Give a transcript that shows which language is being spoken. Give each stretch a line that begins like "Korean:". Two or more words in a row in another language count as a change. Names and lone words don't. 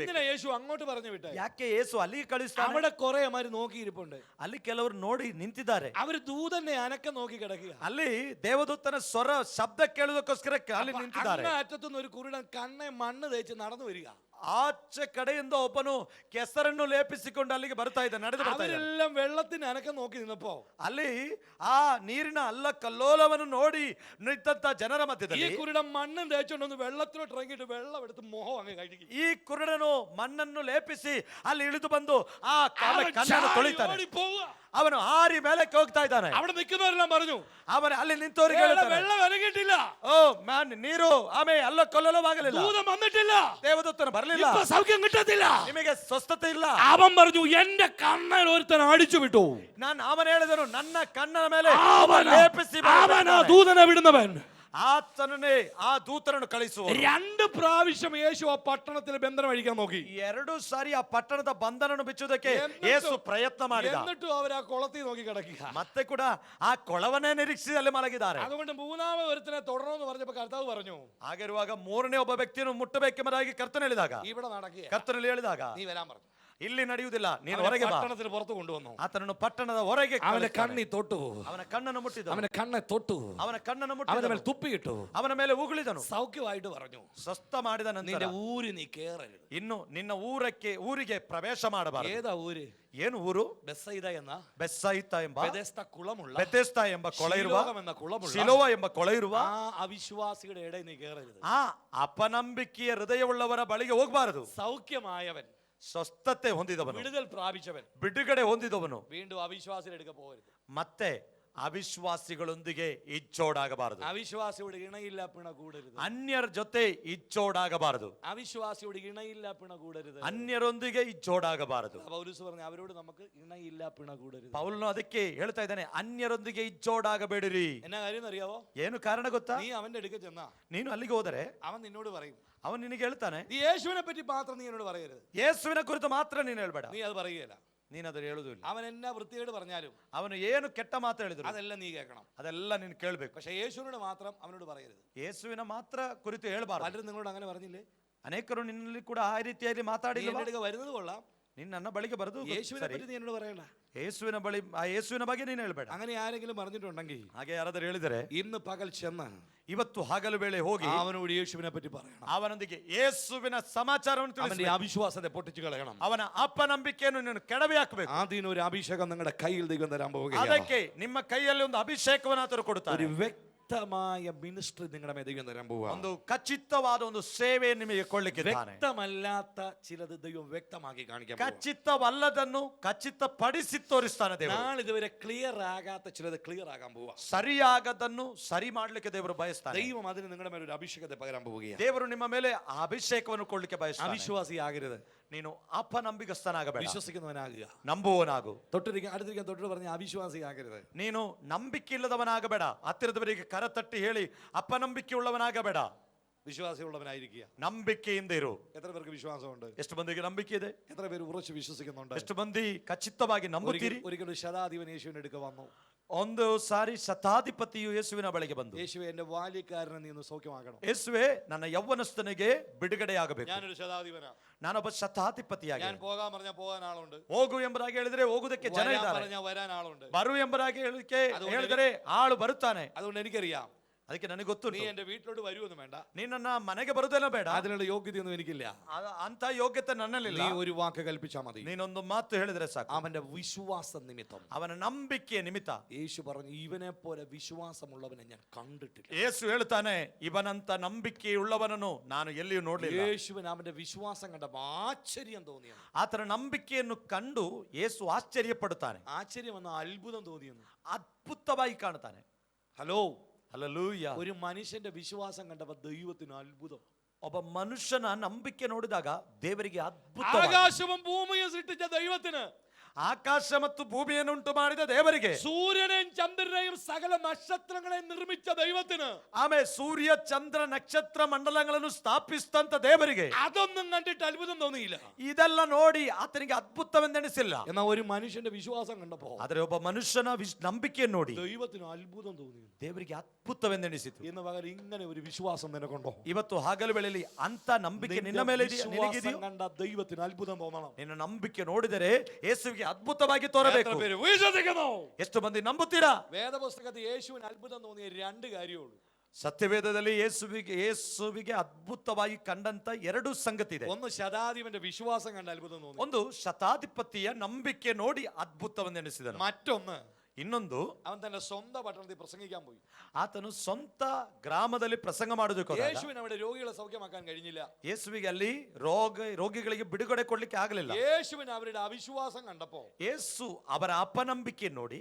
Malayalam: എന്തിനാ യേശു അങ്ങോട്ട് പറഞ്ഞു വിട്ടേ?
Kannada: ಯಾಕೆ ಯೇಸು ಅಲ್ಲಿಗೆ ಕಳಿಸ್ತಾನೆ?
Malayalam: അവിടെ കുറെ അമാര് നോക്കിയിരിപ്പുണ്ട്.
Kannada: ಅಲ್ಲಿ ಕೆಲವರು ನೋಡಿ ನಿಂತಿದ್ದಾರೆ.
Malayalam: അവര് ദൂതനെ അനക്കം നോക്കി കിടക്കുക.
Kannada: ಅಲ್ಲಿ ದೇವದೂತನ ಸ್ವರ ಶಬ್ದ ಕೇಳುವುದಕ್ಕೋಸ್ಕರ ಅಲ್ಲಿ ನಿಂತಿದ್ದಾರೆ.
Malayalam: അറ്റത്തുനിന്ന് ഒരു കുരുടൻ കണ്ണെ മണ്ണ് തേച്ച് നടന്നു വരിക.
Kannada: ಆಚೆ ಕಡೆಯಿಂದ ಒಬ್ಬನು ಕೆಸರನ್ನು ಲೇಪಿಸಿಕೊಂಡು ಅಲ್ಲಿಗೆ ಬರ್ತಾ ಇದ್ದ, ನಡೆದು ಬರ್ತಾ ಇದ್ದ.
Malayalam: അവരെല്ലാം വെള്ളത്തിന് അനക്കം നോക്കി നിന്നപ്പോ
Kannada: ಅಲ್ಲಿ ಆ ನೀರಿನ ಅಲ್ಲ ಕಲ್ಲೋಲವನ್ನು ನೋಡಿ ನಿಂತ ಜನರ
Malayalam: ഈ
Kannada: ಮಧ್ಯದಲ್ಲಿ
Malayalam: കുരുടൻ മണ്ണും തേച്ചോണ്ടൊന്ന് വെള്ളത്തിലോട്ട് ഇറങ്ങിയിട്ട് വെള്ളം എടുത്ത് മുഖം അങ്ങ് കഴുകി.
Kannada: ಈ ಕುರುಡನು ಮಣ್ಣನ್ನು ಲೇಪಿಸಿ ಅಲ್ಲಿ ಇಳಿದು ಬಂದು ಆ ಕಣ್ಣನ್ನು ತೊಳಿತಾನೆ.
Malayalam: ഓടിപ്പോവുക.
Kannada: ಅವನು ಹಾರಿ ಮೇಲಕ್ಕೆ ಹೋಗ್ತಾ ಇದ್ದಾನೆ.
Malayalam: അവിടെ നിൽക്കുന്നവരെല്ലാം പറഞ്ഞു,
Kannada: ಅವನು ಅಲ್ಲಿ ನಿಂತವರಿಗೆ ಹೇಳ್ತಾನೆ,
Malayalam: വെള്ളം ഇറങ്ങിയിട്ടില്ല,
English: O man,
Kannada: ನೀರು ಆಮೇಲೆ ಅಲ್ಲ ಕೊಲ್ಲಲವಾಗಲಿಲ್ಲ,
Malayalam: ദൂതൻ വന്നിട്ടില്ല,
Kannada: ದೇವದೂತನ ಬರಲಿಲ್ಲ,
Malayalam: ഇപ്പൊ സൗഖ്യം കിട്ടത്തില്ല,
Kannada: ನಿಮಗೆ ಸ್ವಸ್ಥತೆ ಇಲ್ಲ.
Malayalam: അവൻ പറഞ്ഞു, എന്റെ കണ്ണിൽ ഒരുത്തൻ അടിച്ചു വിട്ടു.
Kannada: ಅವನು ಹೇಳಿದನು, ನನ್ನ ಕಣ್ಣನ ಮೇಲೆ ಲೇಪಿಸಿ
Malayalam: അവനാ ദൂതനെ വിടുന്നവൻ.
Kannada: ಆತನನ್ನೇ ಆ ದೂತರನ್ನು ಕಳಿಸುವ.
Malayalam: 2 പ്രാവശ്യം യേശു ആ പട്ടണത്തിൽ ബന്ധനം അഴിക്കാൻ നോക്കി.
Kannada: 2 ಸಾರಿ ಆ ಪಟ್ಟಣದ ಬಂಧನವನ್ನು ಬಿಚ್ಚುವುದಕ್ಕೆ ಯೇಸು ಪ್ರಯತ್ನ ಮಾಡಿದ.
Malayalam: എന്നിട്ടും അവർ ആ കുളത്തിൽ നോക്കി കിടക്കുക.
Kannada: ಮತ್ತೆ ಕೂಡ ಆ ಕೊಳವನ್ನೇ ನಿರೀಕ್ಷಿಸಿ ಅಲ್ಲಿ ಮಲಗಿದ್ದಾರೆ.
Malayalam: അതുകൊണ്ട് മൂന്നാമത് ഒരുത്തനെ തുടരണമെന്ന് പറഞ്ഞപ്പോൾ കർത്താവ് പറഞ്ഞു,
Kannada: ಹಾಗಿರುವಾಗ ಮೂರನೇ ಒಬ್ಬ ವ್ಯಕ್ತಿಯನ್ನು ಮುಟ್ಟಬೇಕೆಂಬುದಾಗಿ ಕರ್ತನು ಹೇಳಿದಾಗ,
Malayalam: ഇവിടെ നടക്കുക,
Kannada: ಕರ್ತನಲ್ಲಿ ಹೇಳಿದಾಗ,
Malayalam: നീ വരാൻ പറഞ്ഞു.
Kannada: ಇಲ್ಲಿ ನಡೆಯುವುದಿಲ್ಲ, ನೀನು ಹೊರಗೆ ಬಾ.
Malayalam: പട്ടണത്തിന് പുറത്ത് കൊണ്ടുവന്നു.
Kannada: ಆತನನ್ನು ಪಟ್ಟಣದ ಹೊರಗೆ
Malayalam: അവന്റെ കണ്ണി തൊട്ടു,
Kannada: ಅವನ ಕಣ್ಣನ್ನು ಮುಟ್ಟಿದನು,
Malayalam: അവന്റെ കണ്ണെ തൊട്ടു,
Kannada: ಅವನ ಕಣ್ಣನ್ನು
Malayalam: അവന്റെ
Kannada: ಮುಟ್ಟಿದನು,
Malayalam: മേൽ തുപ്പിയിട്ടു,
Kannada: ಅವನ ಮೇಲೆ ಉಗುಳಿದನು,
Malayalam: സൗഖ്യമായിട്ട് പറഞ്ഞു,
Kannada: ಸ್ವಸ್ಥ ಮಾಡಿದ ನಂತರ
Malayalam: നിന്റെ ഊര് നീ കേറരുത്.
Kannada: ಇನ್ನು ನಿನ್ನ ಊರಿಗೆ ಪ್ರವೇಶ ಮಾಡಬಾರದು.
Malayalam: ഏതാ ഊര്?
Kannada: ಏನು ಊರು?
Malayalam: ബെത്സയിദ എന്ന
Kannada: ಬೆಸ್ಸಾಯಿತ ಎಂಬ
Malayalam: ബെതെസ്ത കുളമുള്ള,
Kannada: ಬೆತೆಸ್ತಾ ಎಂಬ ಕೊಳ ಇರುವ,
Malayalam: ശീലോകം എന്ന കുളമുള്ള,
Kannada: ಶಿಲೋವ ಎಂಬ ಕೊಳ ಇರುವ
Malayalam: ആ അവിശ്വാസിയുടെ ഇടയിൽ നീ കേറരുത്.
Kannada: ಆ ಅಪನಂಬಿಕೆಯ ಹೃದಯವುಳ್ಳವರ ಬಳಿಗೆ ಹೋಗಬಾರದು.
Malayalam: സൗഖ്യമായവൻ,
Kannada: ಸ್ವಸ್ಥತೆ ಹೊಂದಿದವನು,
Malayalam: വിടുതൽ പ്രാപിച്ചവൻ
Kannada: ಬಿಡುಗಡೆ ಹೊಂದಿದವನು
Malayalam: വീണ്ടും അവിശ്വാസിയുടെ അടുക്ക പോകരുത്.
Kannada: ಮತ್ತೆ ಅವಿಶ್ವಾಸಿಗಳೊಂದಿಗೆ ಇಚ್ಚೋಡಾಗಬಾರದು.
Malayalam: അവിശ്വാസിയോട് ഇണയില്ല പിണ കൂടരുത്.
Kannada: ಅನ್ಯರ ಜೊತೆ ಇಚ್ಚೋಡಾಗಬಾರದು.
Malayalam: അവിശ്വാസിയോട് ഇണയില്ല പിണ കൂടരുത്.
Kannada: ಅನ್ಯರೊಂದಿಗೆ ಇಚ್ಚೋಡಾಗಬಾರದು.
Malayalam: പൗലോസ് പറഞ്ഞു, അവരോട് നമുക്ക് ഇണയില്ല പിണ കൂടരുത്.
Kannada: ಪೌಲನು ಅದಕ್ಕೆ ಹೇಳ್ತಾ ಇದ್ದಾನೆ, ಅನ್ಯರೊಂದಿಗೆ ಇಚ್ಚೋಡಾಗಬೇಡಿರಿ.
Malayalam: എന്നാ കാര്യം അറിയാവോ?
Kannada: ಏನು ಕಾರಣ ಗೊತ್ತಾ?
Malayalam: നീ അവന്റെ അടുക്ക ചെന്നാ
Kannada: ನೀನು ಅಲ್ಲಿಗೆ ಹೋದರೆ
Malayalam: അവൻ നിന്നോട് പറയും,
Kannada: ಅವನು ನಿನಗೆ ಹೇಳ್ತಾನೆ,
Malayalam: നീ യേശുവിനെ പറ്റി മാത്രം നീ എന്നോട് പറയരുത്.
Kannada: ಯೇಸುವಿನ ಕುರಿತು ಮಾತ್ರ ನೀನು ಹೇಳ್ಬೇಡ.
Malayalam: നീ അത് പറയുകയില്ല.
Kannada: ನೀನದು ಹೇಳುವುದಿಲ್ಲ.
Malayalam: അവൻ എന്നാ വൃത്തികേട് പറഞ്ഞാലും
Kannada: ಅವನು ಏನು ಕೆಟ್ಟ ಮಾತು ಹೇಳಿದ್ರು
Malayalam: അതെല്ലാം നീ കേൾക്കണം.
Kannada: ಅದೆಲ್ಲ ನೀನು ಕೇಳಬೇಕು.
Malayalam: പക്ഷെ യേശുവിനോട് മാത്രം അവനോട് പറയരുത്.
Kannada: ಯೇಸುವಿನ ಮಾತ್ರ ಕುರಿತು ಹೇಳಬಾರದು.
Malayalam: പലരും നിങ്ങളോട് അങ്ങനെ പറഞ്ഞില്ലേ?
Kannada: ಅನೇಕರು ನಿನ್ನಲ್ಲಿ ಕೂಡ ಆ ರೀತಿಯಾಗಿ ಮಾತಾಡಿಲ್ಲ.
Malayalam: വരുന്നത് കൊള്ളാം,
Kannada: ನೀನು ನನ್ನ ಬಳಿಗೆ ಬರೋದು
Malayalam: യേശുവിനെ പറ്റി നീ എന്നോട് പറയണ്ട.
Kannada: ಯೇಸುವಿನ ಬಗ್ಗೆ ನೀನು ಹೇಳ್ಬೇಡ.
Malayalam: അങ്ങനെ ആരെങ്കിലും പറഞ്ഞിട്ടുണ്ടെങ്കിൽ,
Kannada: ಹಾಗೆ ಯಾರಾದರೂ ಹೇಳಿದರೆ,
Malayalam: ഇന്ന് പകൽ ചെന്ന്
Kannada: ಇವತ್ತು ಹಗಲು ವೇಳೆ ಹೋಗಿ
Malayalam: അവനോട് യേശുവിനെ പറ്റി പറയണം.
Kannada: ಅವನೊಂದಿಗೆ ಯೇಸುವಿನ ಸಮಾಚಾರವನ್ನು
Malayalam: അവന്റെ
Kannada: ತಿಳಿಸಬೇಕು.
Malayalam: അവിശ്വാസത്തെ പൊട്ടിച്ചു കളയണം.
Kannada: ಅವನ ಅಪನಂಬಿಕೆಯನ್ನು ನೀನು ಕೆಡವಿ ಹಾಕಬೇಕು.
Malayalam: ആദ്യം ഒരു അഭിഷേകം നിങ്ങളുടെ കയ്യിൽ ദൈവം തരാൻ പോവുകയാണ്.
Kannada: ಅದಕ್ಕೆ ನಿಮ್ಮ ಕೈಯಲ್ಲಿ ಒಂದು ಅಭಿಷೇಕವನ್ನು ಆತರು ಕೊಡುತ್ತಾರೆ.
Malayalam: ഒരു വ്യക്തമായ മിനിസ്ട്രി നിങ്ങളുടെ മേൽ ദൈവം തരാൻ പോവുക.
Kannada: ಒಂದು ಖಚಿತವಾದ ಒಂದು ಸೇವೆ ನಿಮಗೆ ಕೊಳ್ಳಿಕ್ಕಿದ್ದಾನೆ.
Malayalam: വ്യക്തമല്ലാത്ത ചിലത് ദൈവം വ്യക്തമാക്കി കാണിക്കാൻ പോവുക.
Kannada: ಖಚಿತವಲ್ಲದನ್ನು ಖಚಿತಪಡಿಸಿ ತೋರಿಸ್ತಾನೆ ದೇವರು.
Malayalam: നാളിതുവരെ ക്ലിയർ ആകാത്ത ചിലത് ക്ലിയർ ആകാൻ പോവുക.
Kannada: ಸರಿಯಾಗದನ್ನು ಸರಿ ಮಾಡ್ಲಿಕ್ಕೆ ದೇವರು ಬಯಸ್ತಾನೆ.
Malayalam: ദൈവം അതിന് നിങ്ങളുടെ മേൽ ഒരു അഭിഷേകത്തെ പകരാൻ പോവുകയാണ്.
Kannada: ದೇವರು ನಿಮ್ಮ ಮೇಲೆ ಆ ಅಭಿಷೇಕವನ್ನು ಕೊಡ್ಲಿಕ್ಕೆ ಬಯಸ್ತಾನೆ.
Malayalam: അവിശ്വാസിയാകരുത്,
Kannada: ನೀನು ಅಪನಂಬಿಕಸ್ಥನಾಗಬೇಡ,
Malayalam: വിശ്വസിക്കുന്നവനാകുക.
Kannada: ನಂಬುವನಾಗು.
Malayalam: അടുത്തിരിക്കാൻ തൊട്ട് പറഞ്ഞ അവിശ്വാസിയാകരുത്.
Kannada: ನೀನು ನಂಬಿಕೆ ಇಲ್ಲದವನಾಗಬೇಡ. ಹತ್ತಿರದವರಿಗೆ ಕರತಟ್ಟಿ ಹೇಳಿ ಅಪನಂಬಿಕೆಯುಳ್ಳವನಾಗಬೇಡ,
Malayalam: വിശ്വാസമുള്ളവനായിരിക്കുക.
Kannada: ನಂಬಿಕೆಯಿಂದ ಇರು.
Malayalam: എത്ര പേർക്ക് വിശ്വാസമുണ്ട്?
Kannada: ಎಷ್ಟು ಮಂದಿಗೆ ನಂಬಿಕೆ ಇದೆ?
Malayalam: എത്ര പേര് ഉറച്ചു വിശ്വസിക്കുന്നുണ്ട്?
Kannada: ಎಷ್ಟು ಮಂದಿ ಖಚಿತವಾಗಿ ನಂಬುತ್ತೀರಿ?
Malayalam: ഒരിക്കലും ശതാധിപൻ യേശുവിന്റെ അടുക്ക വന്നു.
Kannada: ಒಂದು ಸಾರಿ ಶತಾಧಿಪತಿಯು ಯೇಸುವಿನ ಬಳಿಗೆ ಬಂದು,
Malayalam: യേശുവേ, എന്റെ ബാല്യക്കാരനെ നീ ഒന്ന് സൗഖ്യമാക്കണം.
Kannada: ಯೇಸುವೆ, ನನ್ನ ಯೌವನಸ್ಥನಿಗೆ ಬಿಡುಗಡೆಯಾಗಬೇಕು.
Malayalam: ഞാനൊരു ശതാധിപനാ,
Kannada: ನಾನೊಬ್ಬ ಶತಾಧಿಪತಿಯಾಗಿ.
Malayalam: ഞാൻ പോകാൻ പറഞ്ഞാൽ പോകാൻ ആളുണ്ട്,
Kannada: ಹೋಗು ಎಂಬುದಾಗಿ ಹೇಳಿದ್ರೆ ಹೋಗುವುದಕ್ಕೆ ಜನ ಇದ್ದಾರೆ,
Malayalam: പറഞ്ഞാൽ വരാൻ ആളുണ്ട്,
Kannada: ಬರು ಎಂಬುದಾಗಿ ಹೇಳಿದರೆ ಆಳು ಬರುತ್ತಾನೆ.
Malayalam: അതുകൊണ്ട് എനിക്കറിയാം,
Kannada: ಅದಕ್ಕೆ ನನಗೆ ಗೊತ್ತು,
Malayalam: നീ എന്റെ വീട്ടിലോട്ട് വരുമെന്ന് വേണ്ട,
Kannada: ನೀ ನನ್ನ ಮನೆಗೆ ಬರುವುದೆಲ್ಲ ಬೇಡ,
Malayalam: അതിനുള്ള യോഗ്യതയൊന്നും എനിക്കില്ല,
Kannada: ಅಂತ ಯೋಗ್ಯತೆ ನನ್ನಲ್ಲಿಲ್ಲ.
Malayalam: നീ ഒരു വാക്ക് കൽപ്പിച്ചാൽ മതി,
Kannada: ನೀನೊಂದು ಮಾತು ಹೇಳಿದ್ರೆ ಸಾಕು.
Malayalam: അവന്റെ വിശ്വാസ നിമിത്തം,
Kannada: ಅವನ ನಂಬಿಕೆಯ ನಿಮಿತ್ತ.
Malayalam: യേശു പറഞ്ഞു, ഇവനെ പോലെ വിശ്വാസമുള്ളവനെ ഞാൻ കണ്ടിട്ടില്ല.
Kannada: ಯೇಸು ಹೇಳ್ತಾನೆ, ಇವನಂತ ನಂಬಿಕೆಯುಳ್ಳವನನ್ನು ನಾನು ಎಲ್ಲಿಯೂ ನೋಡಲಿಲ್ಲ.
Malayalam: യേശുവിന് അവന്റെ വിശ്വാസം കണ്ടപ്പോൾ ആശ്ചര്യം തോന്നിയെന്ന്.
Kannada: ಆತನ ನಂಬಿಕೆಯನ್ನು ಕಂಡು ಯೇಸು ಆಶ್ಚರ್ಯಪಡುತ್ತಾನೆ.
Malayalam: ആശ്ചര്യം എന്ന അത്ഭുതം തോന്നിയെന്ന്.
Kannada: ಅದ್ಭುತವಾಗಿ ಕಾಣುತ್ತಾನೆ.
Malayalam: ഹലോ,
Kannada: ಹಲ್ಲೆಲೂಯ.
Malayalam: ഒരു മനുഷ്യന്റെ വിശ്വാസം കണ്ടപ്പോൾ ദൈവത്തിന് അത്ഭുതം.
Kannada: ಒಬ್ಬ ಮನುಷ್ಯನ ನಂಬಿಕೆ ನೋಡಿದಾಗ ದೇವರಿಗೆ ಅದ್ಭುತ.
Malayalam: ആകാശവും ഭൂമിയും സൃഷ്ടിച്ച ദൈവത്തിന്
Kannada: ಆಕಾಶ ಮತ್ತು ಭೂಮಿಯನ್ನು ಉಂಟು ಮಾಡಿದ ದೇವರಿಗೆ,
Malayalam: സൂര്യനെയും ചന്ദ്രനെയും സകല നക്ഷത്രങ്ങളെയും നിർമ്മിച്ച ദൈവത്തിന്,
Kannada: ಆಮೇಲೆ ಸೂರ್ಯ ಚಂದ್ರ ನಕ್ಷತ್ರ ಮಂಡಲಗಳನ್ನು ಸ್ಥಾಪಿಸಿದಂತ ದೇವರಿಗೆ
Malayalam: അതൊന്നും കണ്ടിട്ട് അത്ഭുതം തോന്നിയില്ല.
Kannada: ಇದೆಲ್ಲ ನೋಡಿ ಆತನಿಗೆ ಅದ್ಭುತವೆಂದೆನಿಸಿಲ್ಲ.
Malayalam: എന്നാൽ ഒരു മനുഷ്യന്റെ വിശ്വാസം കണ്ടപ്പോ
Kannada: ಆದರೆ ಒಬ್ಬ ಮನುಷ್ಯನ ನಂಬಿಕೆಯನ್ನು ನೋಡಿ
Malayalam: ദൈവത്തിന് അത്ഭുതം തോന്നി.
Kannada: ದೇವರಿಗೆ ಅದ್ಭುತವೆಂದೆನಿಸಿತು.
Malayalam: ഇന്ന് പകരം ഇങ്ങനെ ഒരു വിശ്വാസം നിനക്കുണ്ടോ?
Kannada: ಇವತ್ತು ಹಗಲು ವೇಳೆಯಲ್ಲಿ ಅಂತ ನಂಬಿಕೆ ನಿನ್ನ ಮೇಲೆ
Malayalam: വിശ്വാസം കണ്ട ദൈവത്തിന് അത്ഭുതം തോന്നണം.
Kannada: ನಿನ್ನ ನಂಬಿಕೆ ನೋಡಿದರೆ ಯೇಸುವಿಗೆ ಅದ್ಭುತವಾಗಿ ತೋರಬೇಕು.
Malayalam: എത്ര പേര് വിശ്വസിക്കുന്നു?
Kannada: ಎಷ್ಟು ಮಂದಿ ನಂಬುತ್ತೀರಾ?
Malayalam: വേദപുസ്തകത്തിൽ യേശുവിന് അത്ഭുതം തോന്നിയ രണ്ട് കാര്യമേ ഉള്ളൂ.
Kannada: ಸತ್ಯವೇದದಲ್ಲಿ ಯೇಸುವಿಗೆ ಅದ್ಭುತವಾಗಿ ಕಂಡಂತ ಎರಡು ಸಂಗತಿ ಇದೆ.
Malayalam: ഒന്ന് ശതാധിപന്റെ വിശ്വാസം കണ്ട അത്ഭുതം തോന്നി.
Kannada: ಒಂದು ಶತಾಧಿಪತಿಯ ನಂಬಿಕೆ ನೋಡಿ ಅದ್ಭುತವೆಂದೆನಿಸಿದನು.
Malayalam: മറ്റൊന്ന്
Kannada: ಇನ್ನೊಂದು
Malayalam: അവൻ തന്റെ സ്വന്തം പട്ടണത്തിൽ പ്രസംഗിക്കാൻ പോയി.
Kannada: ಆತನು ಸ್ವಂತ ಗ್ರಾಮದಲ್ಲಿ ಪ್ರಸಂಗ ಮಾಡೋದಕ್ಕೆ ಹೋದಾಗ
Malayalam: യേശുവിന് അവിടെ രോഗികളെ സൗഖ്യമാക്കാൻ കഴിഞ്ഞില്ല.
Kannada: ಯೇಸುವಿಗೆ ಅಲ್ಲಿ ರೋಗಿಗಳಿಗೆ ಬಿಡುಗಡೆ ಕೊಡ್ಲಿಕ್ಕೆ ಆಗಲಿಲ್ಲ.
Malayalam: യേശുവിന് അവരുടെ അവിശ്വാസം കണ്ടപ്പോ
Kannada: ಯೇಸು ಅವರ ಅಪನಂಬಿಕೆ ನೋಡಿ